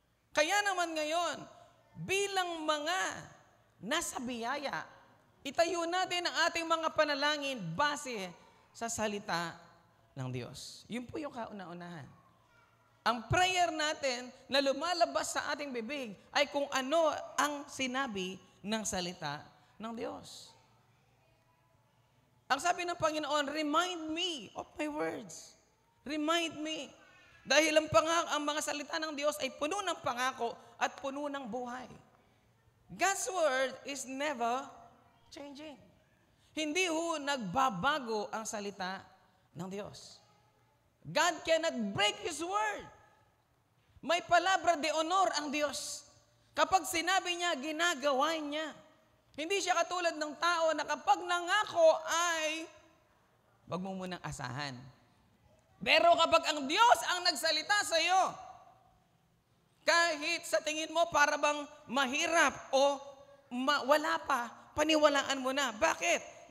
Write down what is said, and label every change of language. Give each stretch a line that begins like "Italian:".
Filipino: Kaya naman ngayon, bilang mga nasa biyaya, itayo natin ang ating mga panalangin base sa salita ng Diyos. Yun po yung kauna-unahan. Ang prayer natin na lumalabas sa ating bibig ay kung ano ang sinabi ng salita ng Diyos. Ang sabi ng Panginoon,
English: remind me of my words. Remind me.
Filipino: Dahil ang mga salita ng Diyos ay puno ng pangako at puno ng buhay.
English: God's word is never changing.
Filipino: Hindi ho nagbabago ang salita ng Diyos.
English: God cannot break His word.
Filipino: May palabra de honor ang Diyos. Kapag sinabi niya, ginagawa niya. Hindi siya katulad ng tao na kapag nangako ay wag mo munang asahan. Pero kapag ang Diyos ang nagsalita sa iyo, kahit sa tingin mo para bang mahirap o wala pa, paniwalaan mo na. Bakit?